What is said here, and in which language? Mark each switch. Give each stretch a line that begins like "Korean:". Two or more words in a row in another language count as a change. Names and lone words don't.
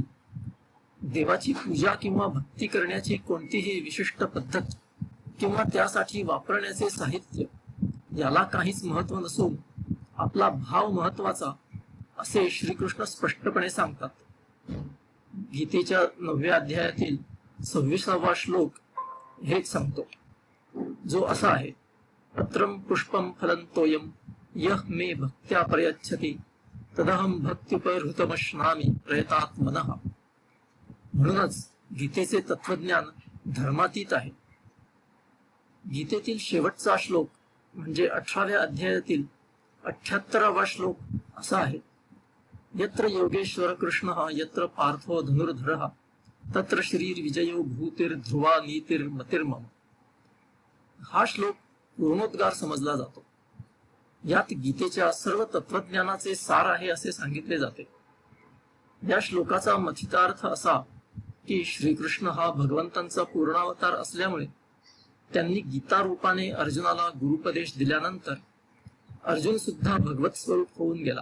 Marathi: देवाची पूजा किंवा भक्ती करण्याची कोणतीही विशिष्ट पद्धत किंवा त्यासाठी वापरण्याचे साहित्य याला काहीच महत्व नसून आपला भाव महत्वाचा असे श्रीकृष्ण स्पष्टपणे सांगतात. गीतेच्या 9व्या अध्यायातील 26वा श्लोक हेच सांगतो, जो असा आहे,
Sanskrit: पत्रम पुष्पम फलं तोयम यः मे भक्त्या प्रयच्छति तदहं भक्त्युपहृतमश्नामि प्रयतात् मनः.
Marathi: म्हणूनच गीतेचे तत्वज्ञान धर्मातीत आहे. गीतेतील शेवटचा श्लोक म्हणजे 18व्या अध्यायातील 78वा श्लोक असा आहे,
Sanskrit: यत्र योगेश्वर कृष्ण यत्र पार्थो धनुर्धरः तत्र श्रीर विजयो भूतिर्ध्रुवा नीतिर्मतिर्मम.
Marathi: हा श्लोक पूर्णोद्गार समजला जातो. यात गीतेच्या सर्व तत्वज्ञानाचे सार आहे असे सांगितले जाते. या श्लोकाचा मथितार्थ असा की श्रीकृष्ण हा भगवंतांचा पूर्णावतार असल्यामुळे त्यांनी गीता रूपाने अर्जुनाला गुरुपदेश दिल्यानंतर अर्जुन सुद्धा भगवत स्वरूप होऊन गेला.